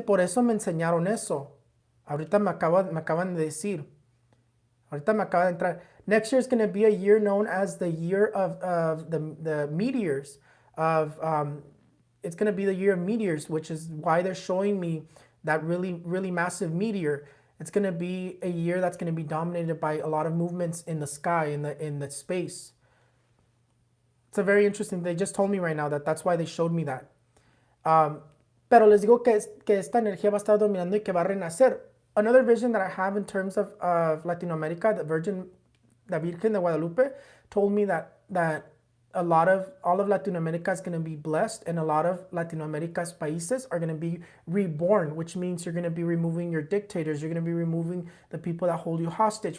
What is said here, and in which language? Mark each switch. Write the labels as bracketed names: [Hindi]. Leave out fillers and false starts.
[Spanish] Por eso me enseñaron eso. Ahorita me acaban de decir. Ahorita me acaba de entrar. [English] Next year is going to be a year known as the year of the meteors. It's going to be the year of meteors, which is why they're showing me that really, really massive meteor. It's going to be a year that's going to be dominated by a lot of movements in the sky, in the space. It's a very interesting. They just told me right now that's why they showed me that. [Spanish] Pero les digo que esta energía va a estar dominando y que va a renacer. [English] Another vision that I have in terms of Latinoamérica, the Virgin de Guadalupe, told me that all of Latinoamerica is going to be blessed, and a lot of Latinoamerica's países are going to be reborn, which means you're going to be removing your dictators, you're going to be removing the people that hold you hostage.